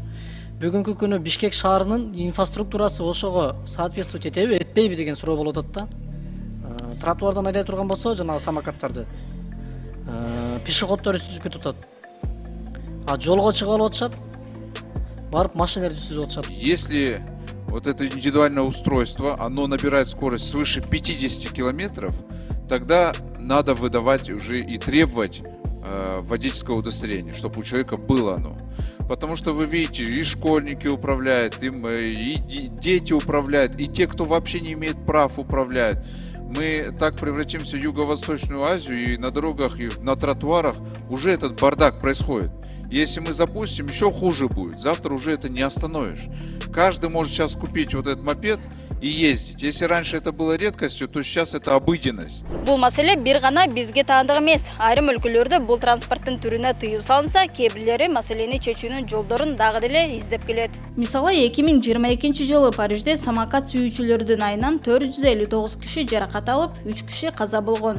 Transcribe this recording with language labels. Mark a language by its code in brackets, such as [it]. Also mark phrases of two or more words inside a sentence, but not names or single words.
[ky] Бүгүнкү күнү Бишкек шаарынын инфраструктурасы ошого соответствовать этеби, этпейби деген суроо болуп атат да. Тротуардан айдай турган болсо, жанагы самокаттарды пешеходдор сүзүп кетип атат. А жолго чыгып алып атышат. Барып машиналарды сүзүп атышат. [ru] Если вот это индивидуальное устройство, оно набирает скорость свыше 50 километров, тогда надо выдавать уже и требовать водительского удостоверения, чтобы у человека было оно. Потому что вы видите, и школьники управляют, и дети управляют, и те, кто вообще не имеет прав, управляют. Мы так превратимся в Юго-Восточную Азию, и на дорогах, и на тротуарах уже этот бардак происходит. Если мы запустим, еще хуже будет. Завтра уже это не остановишь. Каждый может сейчас купить вот этот мопед и ездить. Если раньше это было редкостью, то сейчас это обыденность. [ky] Бул маселе бир гана бизге таандык эмес. Айрым өлкөлөрдө бул транспорттун түрүнө тыюу салынса, кээ бирлери маселени чечүүнүн жолдорун дагы деле издеп келет. Мисалы 2022 жылы Парижде самокат сүйүүчүлөрдүн айынан 459 киши жаракат алып, 3 киши каза болгон.